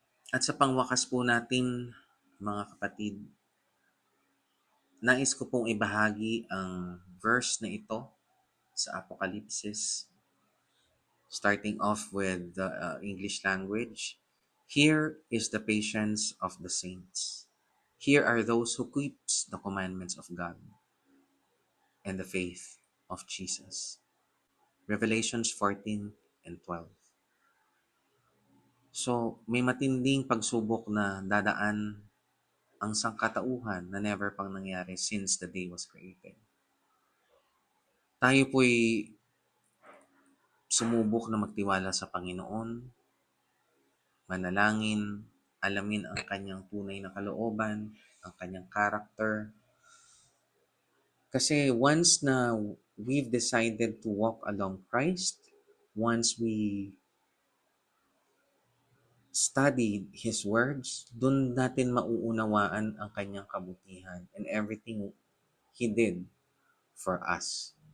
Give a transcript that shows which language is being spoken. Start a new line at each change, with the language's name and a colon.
Filipino: At sa pangwakas po natin, mga kapatid, nais ko pong ibahagi ang verse na ito sa Apokalipsis,
English: starting off with the English language. Here is the patience of the saints. Here are those who keeps the commandments of God and the faith of Jesus. Revelations 14 and 12.
Filipino: So, may matinding pagsubok na dadaan ang sangkatauhan na never pang nangyari
English: since the day was created.
Filipino: Tayo po'y sumubok na magtiwala sa Panginoon, manalangin, alamin ang kanyang tunay na kalooban, ang kanyang character.
English: Kasi once na we've decided to walk along Christ, once we studied His words,
Filipino: dun natin mauunawaan ang kanyang kabutihan
English: and everything He did for us.